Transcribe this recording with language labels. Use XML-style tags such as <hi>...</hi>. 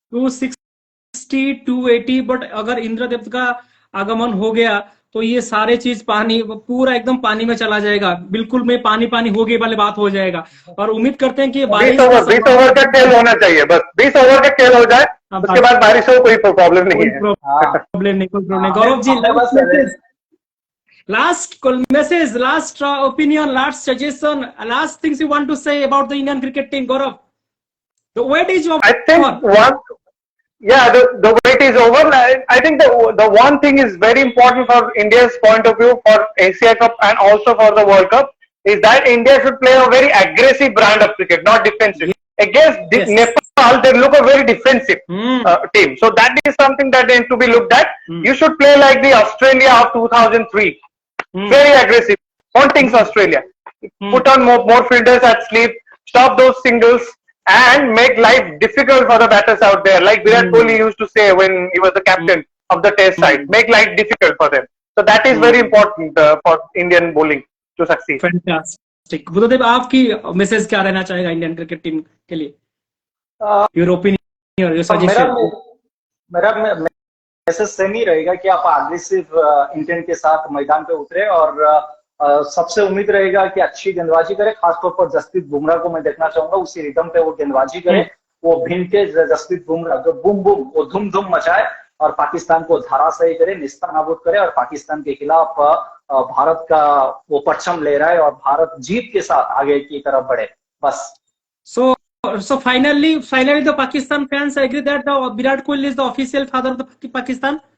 <hi>260 280, but अगर इंद्रदेव का आगमन हो गया तो ये सारे चीज पानी पूरा एकदम पानी में चला जाएगा, बिल्कुल में पानी हो गई वाली बात हो जाएगा। और उम्मीद करते हैं कि 20 ओवर का खेल होना चाहिए, बस 20 ओवर का खेल हो जाए, उसके बाद बारिश हो कोई प्रॉब्लम नहीं है। प्रॉब्लम नहीं, कोई प्रॉब्लम नहीं। Gaurav ji,</hi> <en>last message, last opinion, last suggestion, last things you want to say about the Indian cricket team, Gaurav? The wait is over. I think the wait is over. I think the one thing is very important for India's point of view for Asia Cup and also for the World Cup is that India should play a very aggressive brand of cricket, not defensive. Against Nepal Nepal, they look a very defensive team. So that is something that needs to be looked at. You should play like the Australia of 2003. Very aggressive. Pontings Australia. Put on more fielders at sleep, stop those singles, and make life difficult for the batters out there. Like Virat Kohli used to say when he was the captain of the test side, make life difficult for them. So that is very important for Indian bowling to succeed. Fantastic.</en> <hi>Buddhadev, आपकी message क्या रहना चाहेगा Indian cricket team के लिए?</hi> <en>Your opinion, your suggestion.</en> <hi>मेरा message same ही रहेगा कि आप अग्रेसिव इंटेंट के साथ मैदान पे उतरे और सबसे उम्मीद रहेगा कि अच्छी गेंदबाजी करे। खासतौर पर जसप्रीत बुमराह को मैं देखना चाहूंगा उसी रिदम पे वो गेंदबाजी करे। वो विंटेज जसप्रीत बुमराह जो बूम बूम वो धूम धूम मचाए और पाकिस्तान को धराशायी करे, निस्तानाबूद करे और पाकिस्तान के खिलाफ भारत का वो परचम ले रहा है और भारत जीत के साथ आगे की तरफ बढ़े, बस।</hi> <en>So finally the Pakistan fans agree that the Virat Kohli is the official father of the Pakistan.</en>